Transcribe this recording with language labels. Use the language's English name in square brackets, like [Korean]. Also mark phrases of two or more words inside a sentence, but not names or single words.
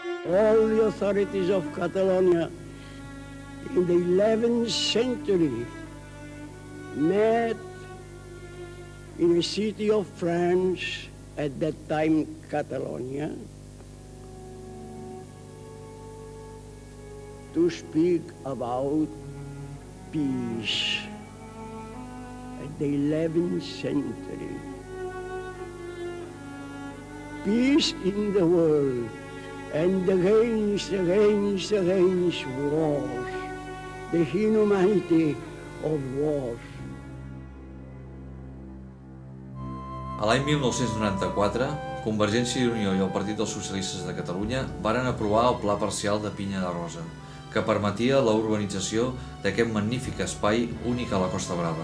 [English] all the authorities of Catalonia in the 11th century met in a city of France, at that time Catalonia, to speak about peace at the 11th century. Peace in the world and against wars, the inhumanity of wars. [Catalan] A l'any 1994, Convergència i Unió i el Partit dels Socialistes de Catalunya varen aprovar el Pla Parcial de Pinya de Rosa, que permetia la urbanització d'aquest magnífic espai únic a la Costa Brava.